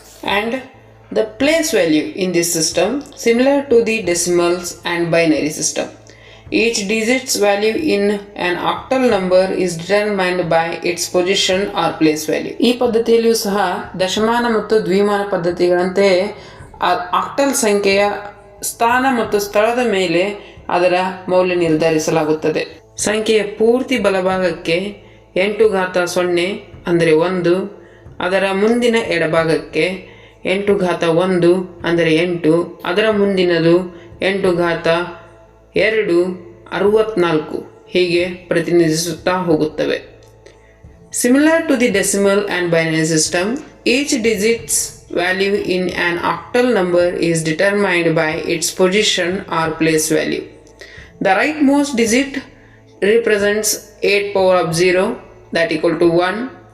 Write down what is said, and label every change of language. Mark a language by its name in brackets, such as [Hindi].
[English] And the place value in this system similar to the decimals and binary system. Each digit's value in an octal number is determined by its position or place value. [Kannada] ಈ ಪದ್ಧತಿಯಲ್ಲಿಯೂ ಸಹ ದಶಮಾನ ಮತ್ತು ದ್ವಿಮಾನ ಪದ್ಧತಿಗಳಂತೆ octal ಸಂಖ್ಯೆಯ ಸ್ಥಾನ ಮತ್ತು ಸ್ಥಳದ ಮೇಲೆ ಅದರ ಮೌಲ್ಯ ನಿರ್ಧರಿಸಲಾಗುತ್ತದೆ. ಸಂಖ್ಯೆಯ ಪೂರ್ತಿ ಬಲಭಾಗಕ್ಕೆ 8 ಘಾತ 0 ಅಂದರೆ 1, ಅದರ ಮುಂದಿನ ಎಡಭಾಗಕ್ಕೆ 8 ಘಾತ 1 ಅಂದರೆ 8, ಅದರ ಮುಂದಿನದು 8 ಘಾತ 2 64 ಹೀಗೆ ಪ್ರತಿನಿಧಿಸುತ್ತಾ ಹೋಗುತ್ತವೆ. [English] Similar to the decimal and binary system, each digit's value in an octal number is determined by its position or place value. The rightmost digit represents 8 power of 0, that equal to 1.